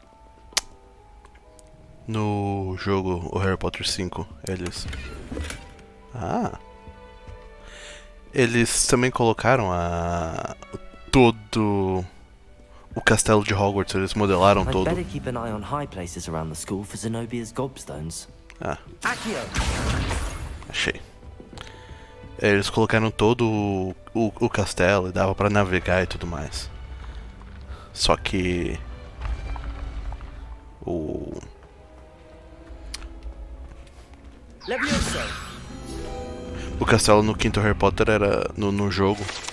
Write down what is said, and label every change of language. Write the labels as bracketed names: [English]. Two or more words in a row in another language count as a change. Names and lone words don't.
[Portuguese] jogo o Harry Potter 5, eles também colocaram todo o castelo de Hogwarts, eles modelaram [English] I'd [Portuguese] todo. [English] better keep an eye on high places around the school for Zenobia's gobstones. Accio. [Portuguese] Achei. Eles colocaram todo o castelo e dava pra navegar e tudo mais. Só que o castelo no quinto Harry Potter era no jogo.